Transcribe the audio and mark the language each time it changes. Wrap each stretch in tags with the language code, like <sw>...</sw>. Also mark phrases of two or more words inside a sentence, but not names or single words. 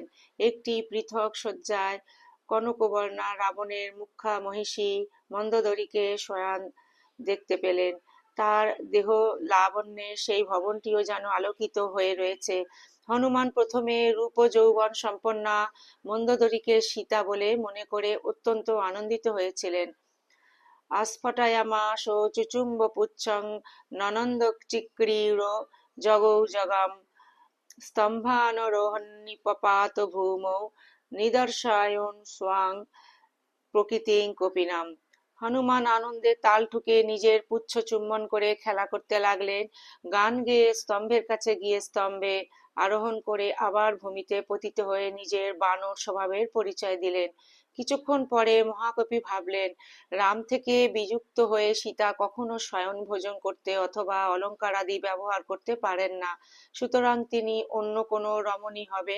<bn>একটি পৃথক শয্যায় কনকবর্ণা রাবণের মুখ্যা মহিষী মন্দোদরীকে শয়ান দেখতে পেলেন। তার দেহ লাবণ্যে সেই ভবনটিও যেন আলোকিত হয়ে রয়েছে। হনুমান প্রথমে রূপ যৌবন সম্পন্না মন্দোদরীকে সীতা বলে মনে করে অত্যন্ত আনন্দিত হয়েছিলেন।</bn> <sa>আস্ফটায়ামাস চুচুম্ব পুচ্ছং ননন্দচিক্রীড় জগৌ জগাম স্তম্ভানরোহণীপপাত ভূমৌ নিদর্শায়ন স্বাং প্রকৃতিং কপিনাম।</sa> <bn>হনুমান আনন্দে তাল ঠুকে নিজের পুচ্ছ চুম্বন করে খেলা করতে লাগলেন। গান গেয়ে স্তম্ভের কাছে গিয়ে স্তম্ভে আরোহণ করে আবার ভূমিতে পতিত হয়ে নিজের বানর স্বভাবের পরিচয় দিলেন। কিছুক্ষণ পরে মহাকবি ভাবলেন, রাম থেকে বিযুক্ত হয়ে সীতা কখনো শয়ন ভোজন করতে অথবা অলঙ্কার আদি ব্যবহার করতে পারেন না, সুতরাং তিনি অন্য কোনো রমণী হবেন।</bn>